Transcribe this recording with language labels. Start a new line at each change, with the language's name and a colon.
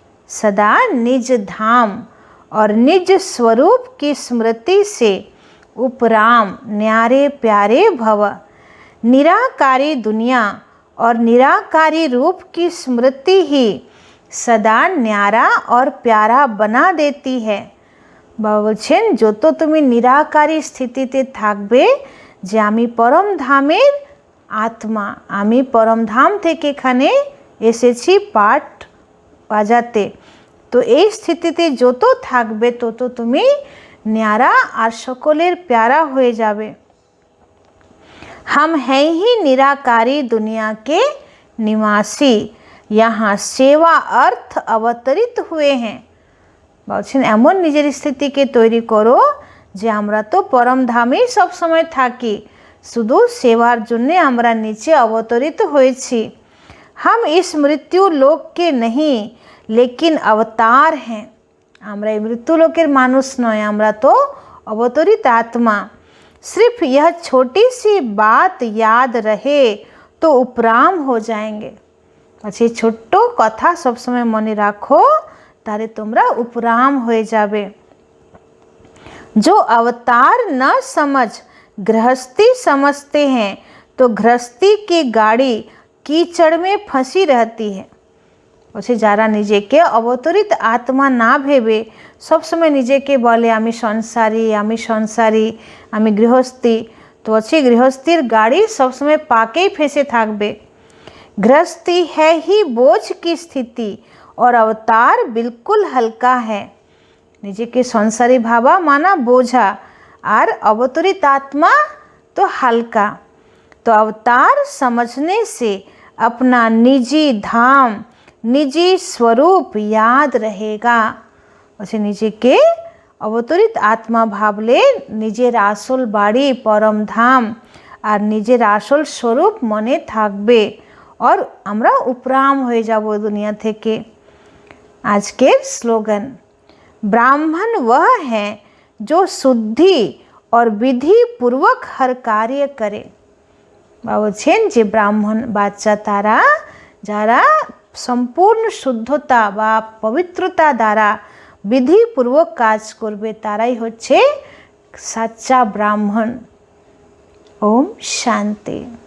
Hindi: सदा निज धाम और निज स्वरूप की स्मृति से उपराम न्यारे प्यारे भव। निराकारी दुनिया और निराकारी रूप की स्मृति ही सदा न्यारा और प्यारा बना देती है।
Bangla: बाबा বলছেন যত তুমি নিরাকারী স্থিতিতে থাকবে, যে আমি পরম ধামের আত্মা, আমি পরম ধাম থেকে এখানে এসেছি পাঠ বাজাতে, তো এই স্থিতিতে যত থাকবে তত তুমি ন্যারা আর সকলের প্যারা হয়ে যাবে।
Hindi: हम हैं ही निराकारी दुनिया के निवासी, यहाँ सेवा अर्थ अवतरित हुए हैं।
Bangla: বলছেন এমন নিজের স্থিতিকে তৈরি করো যে আমরা তো পরম ধামেই সবসময় থাকি, শুধু সেবার জন্যে আমরা নিচে অবতরিত হয়েছি।
Hindi: हम इस मृत्यु लोक के नहीं लेकिन अवतार हैं।
Bangla: আমরা এই মৃত্যু লোকের মানুষ নয়, আমরা তো অবতরিত আত্মা।
Hindi: सिर्फ यह छोटी सी बात याद रहे तो उपराम हो जाएंगे।
Bangla: अच्छा, ছোট্ট কথা সবসময় মনে রাখো, তাহলে তোমরা उपराम হয়ে যাবে।
Hindi: जो अवतार न समझ गृहस्थी समझते हैं तो गृहस्थी की गाड़ी कीचड़ में फंसी रहती है।
Bangla: বলছে যারা নিজেকে অবতরিত আত্মা না ভেবে সবসময় নিজেকে বলে আমি সংসারী, আমি সংসারী, আমি গৃহস্থী, তো বলছে গৃহস্থীর গাড়ি সবসময় পাকেই ফেসে থাকবে।
Hindi: गृहस्थी है ही बोझ की स्थिति और अवतार बिल्कुल हल्का है।
Bangla: নিজেকে সংসারী ভাবা মানা বোঝা, আর অবতরিত আত্মা
Hindi: तो हल्का। तो अवतार समझने से अपना निजी धाम, निजी स्वरूप याद रहेगा।
Bangla: বলছে নিজেকে অবতরিত আত্মা ভাবলে নিজের আসল বাড়ি পরম ধাম আর নিজের আসল স্বরূপ মনে থাকবে, और আমরা उपराम হয়ে যাব দুনিয়া থেকে। আজকের স্লোগান,
Hindi: ब्राह्मण वह है जो शुद्धि और विधि पूर्वक हर कार्य करे।
Bangla: বাবা বলছেন যে ব্রাহ্মণ বাচ্চা তারা যারা সম্পূর্ণ শুদ্ধতা বা পবিত্রতা দ্বারা বিধিপূর্বক কাজ করবে, তারাই হচ্ছে সাচ্চা ব্রাহ্মণ। ওম শান্তি।